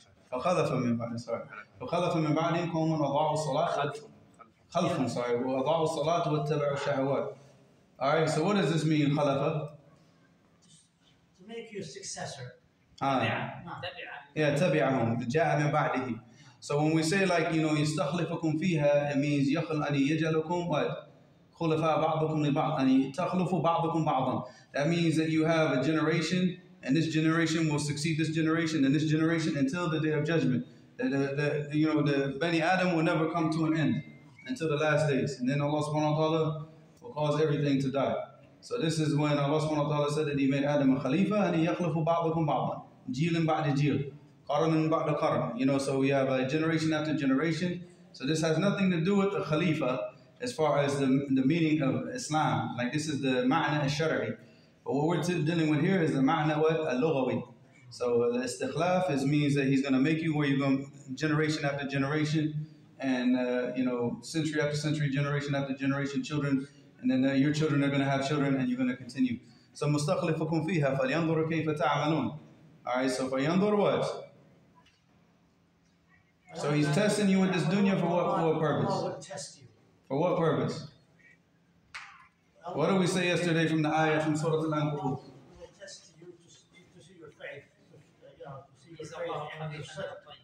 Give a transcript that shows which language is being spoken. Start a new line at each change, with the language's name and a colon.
Arabic: فخلف من بعدهم.
English: Sorry.
Arabic: فخلف من بعدهم قوم أضاعوا الصلاة. خلفهم.
English: Sorry.
Arabic: وأضاعوا الصلاة واتبعوا الشهوات.
English: All right. So what does this mean? خلف? To make you a successor.
Arabic: Yeah, تبعهم جاء من بعده.
English: So when we say like,
Arabic: يستخلفكم فيها,
English: it means
Arabic: أن يجعلكم
English: what?
Arabic: خلفاء بعضكم لبعض, أن تخلفوا بعضكم بعضا.
English: That means that you have a generation, and this generation will succeed this generation and this generation until the day of judgment. The Bani Adam will never come to an end until the last days. And then Allah subhanahu wa ta'ala will cause everything to die. So this is when Allah subhanahu wa ta'ala said that He made Adam a Khalifa, and He
Arabic: يخلف بعضكم بعضا. جيل بعد جيل. قرن بعد قرن.
English: So we have a generation after generation. So this has nothing to do with the Khalifa as far as the meaning of Islam. Like this is the ma'na al-shar'i. But what we're dealing with here is the ma'na al-lughawi. So the istikhlaf means that He's going to make you where you're going generation after generation, and century after century, generation after generation, children, and then your children are going to have children, and you're going to continue.
Arabic: So مستخلفكم فيها فلينظروا كيف تعملون.
English: All right, so فينظر what? So He's testing you with this dunya for what purpose? Allah will test you. For what purpose? What did we say yesterday from the ayah from Surah Al-Aqabah? Allah will test you to see your faith, to see your faith and your sidq.